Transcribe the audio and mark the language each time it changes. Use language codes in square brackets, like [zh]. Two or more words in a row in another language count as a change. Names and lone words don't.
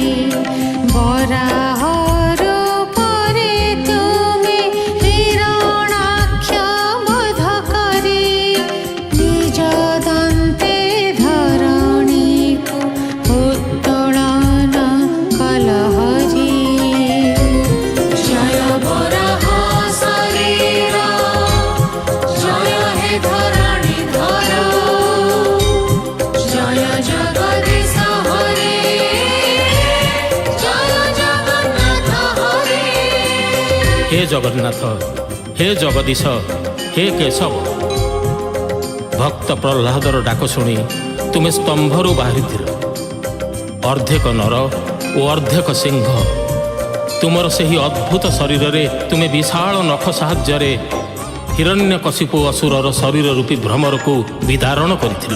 [or] ବରାହ ରୂପରେ ତୁମେ ହିରଣାକ୍ଷ ବଧ କରି, ନିଜ ଦନ୍ତେ ଧରଣୀକୁ ଉତ୍ତୋଳନ କଲ ହରି। [sa] জয় বরাহ শরীর, জয় হে ধরণী ধর, জয় জগদীশ হরে, জয় জগন্নাথ হরে। [or] ହେ ଜଗନ୍ନାଥ, ହେ ଜଗଦୀଶ, ହେ କେଶବ, ଭକ୍ତ ପ୍ରହ୍ଲାଦର ଡାକ ଶୁଣି ତୁମେ ସ୍ତମ୍ଭରୁ ବାହାରିଥିଲ। ଅର୍ଦ୍ଧେକ ନର ଓ ଅର୍ଦ୍ଧେକ ସିଂହ। ତୁମର ସେହି ଅଦ୍ଭୁତ ଶରୀରରେ ତୁମେ ବିଶାଳ ନଖ ସାହାଯ୍ୟରେ ହିରଣ୍ୟକଶିପୁ ଅସୁରର ଶରୀର ରୂପୀ ଭ୍ରମରକୁ ବିଦାରଣ କରିଥିଲ।